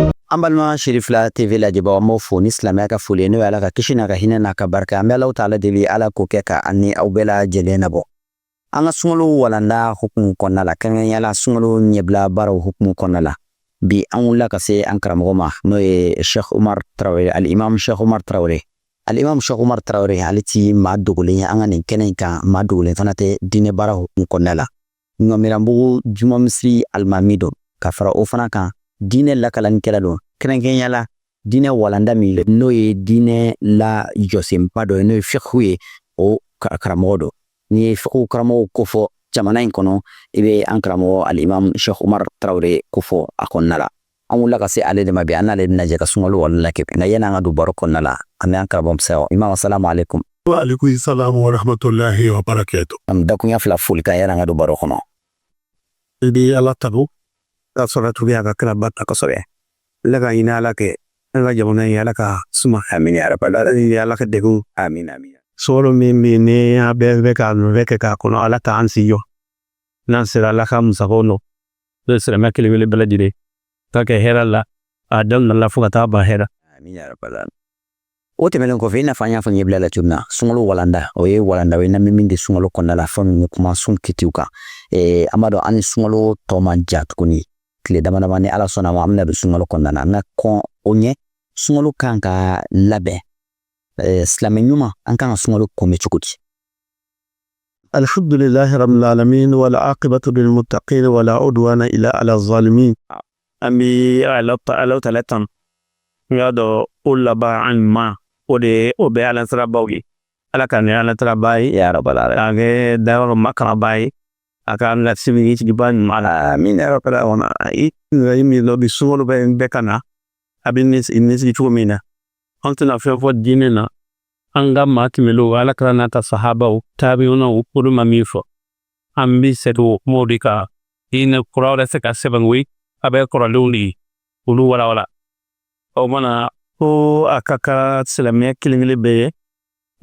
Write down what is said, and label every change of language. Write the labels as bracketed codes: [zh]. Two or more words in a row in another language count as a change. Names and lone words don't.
[bm] Ambalma Shirifla TV la jaba mo fo ni silamɛya ka foli n'o ye Ala ka kisi n'a ka hinɛ n'a ka barika an bɛ Alahu taala deli Ala k'o kɛ ka ani aw bɛɛ lajɛlen nabɔ. An ka sunkalo walanda hukumu kɔnɔna la kɛrɛnkɛrɛnnenya sunkalo ɲɛbila baaraw hukumu kɔnɔna la bi an wulila ka se an karamɔgɔ ma n'o ye Sheikh Umar Traoré al-Imam Sheikh Umar Traoré. Al-Imam Sheikh Umar Traoré ale ti maa dogolen ye an ka nin kɛnɛ in kan maa dogolen fana tɛ diinɛ baara hukumu kɔnɔna la. Ɲɔmiranbugu Juma Misiri alimami don ka fara o fana kan diinɛ lakalanikɛla don kɛrɛnkɛrɛnnenya la diinɛ walanda min n'o ye diinɛ la jɔsenba dɔ ye n'o ye fiqhu ye o karamɔgɔ don. Ni ye fiqhu karamɔgɔw kofɔ jamana in kɔnɔ i bɛ an karamɔgɔ al-Imam Sheikh Umar Traoré kofɔ a kɔnɔna la. An wulila ka se ale de ma bi an n'ale bɛna jɛ ka sunkalo walanda kɛ nka yanni an ka don baro kɔnɔna la an bɛ an karamɔgɔ bisaya Imam [ar] السلام عليكم. وعليكم السلام ورحمة الله وبركاته. [bm] Am dakunya fila foli kan yanni an ka don baro kɔnɔ. Idi Ala tanu ka sɔrɔ tubi a ka kira barika kosɛbɛ. Ala ka ɲini Ala kɛ an ka jamana in Ala ka suma [ar] آمين يا رب العالمين [bm] Ala ka degun amin amin. Sɔrɔ min bɛ ni a bɛɛ ka kɛ k'a kɔnɔ Ala t'an si jɔ n'an sera Ala ka musakaw nɔ n'o silamɛ kelen kelen bɛɛ lajɛlen k'a kɛ hɛrɛ la a daminɛ la fo ka taa ban hɛrɛ. [ar] آمين يا رب العالمين. [bm] O tɛmɛnen kɔfɛ i n'a fɔ an y'a fɔ ɲɛbila la cogo min na sunkalo walanda o ye walanda ye n'an bɛ min di sunkalo kɔnɔna la fɛn min bɛ kuma sun kitiw kan an b'a dɔn an ni sunkalo tɔ man ja tuguni tile dama dama ni Ala sɔnna ma an bɛna don sunkalo kɔnɔna na nka kɔn o ɲɛ sunkalo kan ka labɛn silamɛ ɲuman an kan ka sunkalo kunbɛn cogo di. [ar] الحمد لله رب العالمين والعاقبة للمتقين ولا عدوان إلا على الظالمين. [bm] An bɛ Ala taala tan n y'a dɔn o laban an ma o bɛ Ala sirabaw ye Ala ka ni Ala siraba ye [ar] يا رب العالمين. [bm] a kɛ dayɔrɔ makaraba ye a ka an ka sibiri sigiba ɲuman la [ar] آمين يا رب العالمين. [bm] I min dɔ bi sunkalo bɛ ka na a bɛ nisigi cogo min na an tɛna fɛn fɔ diinɛ na an ka maa tɛmɛlenw Ala ka n'a ta sahabaw tabi'unaw olu ma min fɔ an bɛ segin o kumaw de kan diinɛ kura wɛrɛ se ka sɛbɛn koyi a bɛ kɔrɔlenw de ye olu walawala o mana ko a ka kan silamɛya kelen kelen bɛɛ ye o